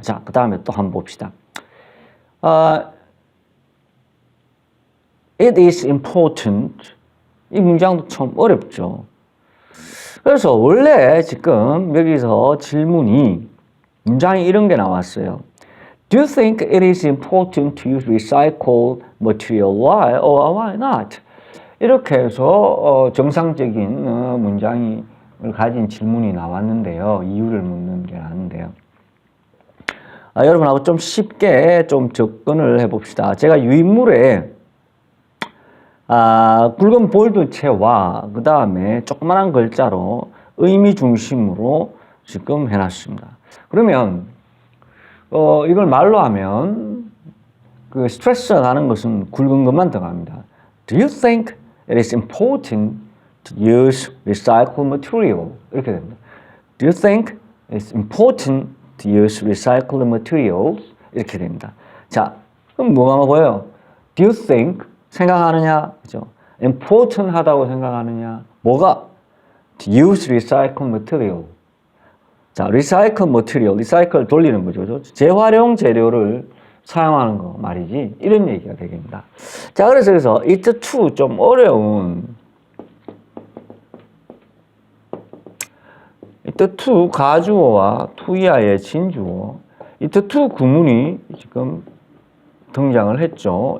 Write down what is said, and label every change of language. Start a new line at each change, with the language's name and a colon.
Korean: 자, 그 다음에 또 한번 봅시다.
English: It is important.
Korean: 이 문장도 참 어렵죠. 그래서 원래 지금 여기서 질문이 문장이 이런 게 나왔어요.
English: Do you think it is important to use recycled material? Why or why not?
Korean: 이렇게 해서 정상적인 문장을 가진 질문이 나왔는데요. 이유를 묻는 게 나왔는데요. 여러분하고 좀 쉽게 좀 접근을 해봅시다. 제가 유인물에 굵은 볼드체와 그 다음에 조그만한 글자로 의미 중심으로 지금 해놨습니다. 그러면 이걸 말로 하면 그 스트레스가 가는 것은 굵은 것만 들어갑니다.
English: Do you think it is important to use recycled material?
Korean: 이렇게 됩니다.
English: Do you think it's important to use recycled material?
Korean: 이렇게 됩니다. 자, 그럼 뭐가 보여요?
English: Do you think
Korean: 생각하느냐? 그죠? important 하다고 생각하느냐? 뭐가?
English: To use recycled material.
Korean: 자, recycled material, recycle 돌리는 거죠. 그죠? 재활용 재료를 사용하는 거 말이지. 이런 얘기가 되겠습니다. 자, 그래서 it to 좀 어려운 it to 가주어와 to야의 진주어 it to 구문이 지금 등장을 했죠.